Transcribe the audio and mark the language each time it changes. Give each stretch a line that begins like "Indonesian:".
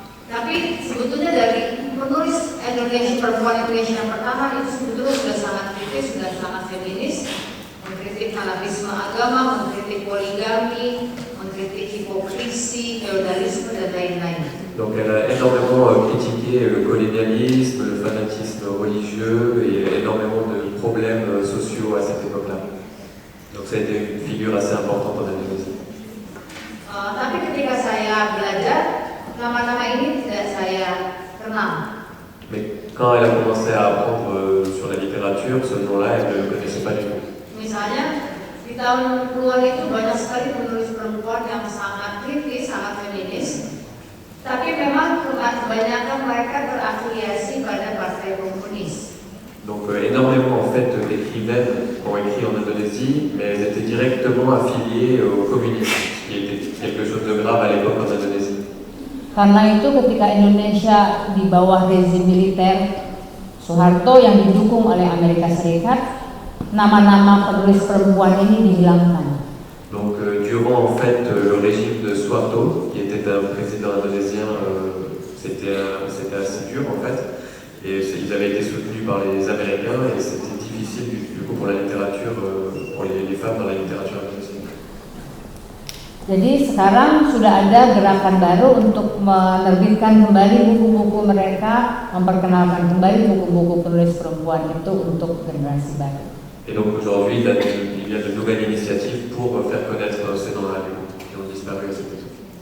Indonesian: Tapi sebetulnya dari penulis perempuan Indonesia yang pertama itu sebetulnya sudah sangat kritis, sudah sangat feminis, mengkritik fanatisme agama, mengkritik poligami, mengkritik hipokrisi, feodalisme dan lain-lain.
French: Donc elle a énormément critiqué le colonialisme, le fanatisme religieux et énormément de problèmes sociaux à cette époque-là. Donc ça a été une figure assez importante en Indonésie.
Indonesian: Tapi ketika saya belajar, nama-nama ini tidak saya kenal.
French: Mais quand elle a commencé à apprendre sur la littérature, ce nom-là, elle ne le connaissait pas du tout.
Indonesian: Misalnya, di tahun 60-an itu banyak sekali penulis perempuan yang sangat kritis, sangat feminis. Tapi memang kebanyakan mereka berafiliasi pada Partai Komunis.
French: Donc énormément en fait d'écrivaines ont écrit en Indonésie, mais elles étaient directement affiliées au communisme, ce qui était quelque chose de grave à l'époque en Indonésie.
Indonesian: Karena itu ketika Indonesia di bawah rezim militer Soeharto yang didukung oleh Amerika Serikat, nama-nama penulis perempuan ini dihilangkan.
French: Donc durant en fait le régime de Suharto, qui était un président indonésien, c'était assez dur en fait. Et ils avaient été soutenus par les Américains et c'était difficile du coup pour la littérature, pour les femmes dans la littérature indonésienne.
Indonesian: Jadi sekarang sudah ada gerakan baru untuk menerbitkan kembali buku-buku mereka, memperkenalkan kembali buku-buku penulis perempuan itu untuk generasi baru.
French: Et donc aujourd'hui, il y a de nouvelles initiatives pour faire connaître ces noms-là qui ont disparu à cette époque.